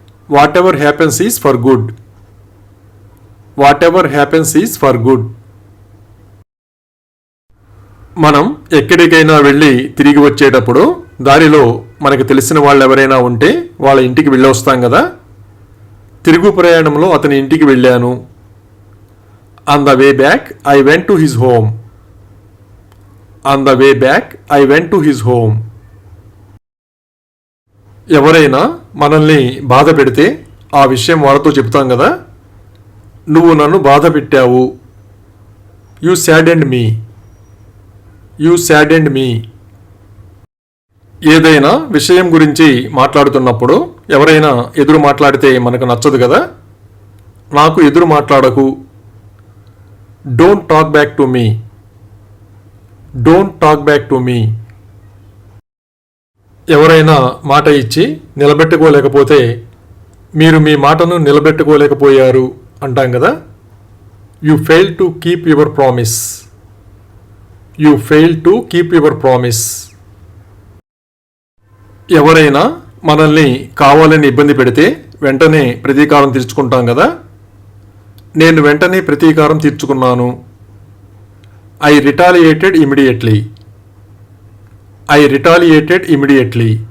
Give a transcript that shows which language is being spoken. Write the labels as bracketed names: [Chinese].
[English] Whatever happens is for good. Whatever happens is for good. [Telugu] మనం ఎక్కడికైనా వెళ్ళి తిరిగి వచ్చేటప్పుడు దారిలో మనకు తెలిసిన వాళ్ళు ఎవరైనా ఉంటే వాళ్ళ ఇంటికి వెళ్ళొస్తాం కదా. తిరుగు ప్రయాణంలో అతని ఇంటికి వెళ్ళాను. [English] On the way back, I went to his home. On the way back, I went to his home. [Telugu] ఎవరైనా మనల్ని బాధ పెడితే ఆ విషయం వాళ్ళతో చెప్తాం కదా. నువ్వు నన్ను బాధ పెట్టావు. [English] You saddened me. You saddened me. [Telugu] ఏదైనా విషయం గురించి మాట్లాడుతున్నప్పుడు ఎవరైనా ఎదురు మాట్లాడితే మనకు నచ్చదు కదా. నాకు ఎదురు మాట్లాడకు. [English] Don't talk back to me. Don't talk back to me. [Telugu] ఎవరైనా మాట ఇచ్చి నిలబెట్టుకోలేకపోతే మీరు మీ మాటను నిలబెట్టుకోలేకపోయారు అంటాం కదా. [English] You failed to keep your promise. You failed to keep your promise. [Telugu] ఎవరైనా మనల్ని కావాలని ఇబ్బంది పెడితే వెంటనే ప్రతీకారం తీర్చుకుంటాం కదా. నేను వెంటనే ప్రతీకారం తీర్చుకున్నాను. [English] I retaliated immediately. I retaliated immediately.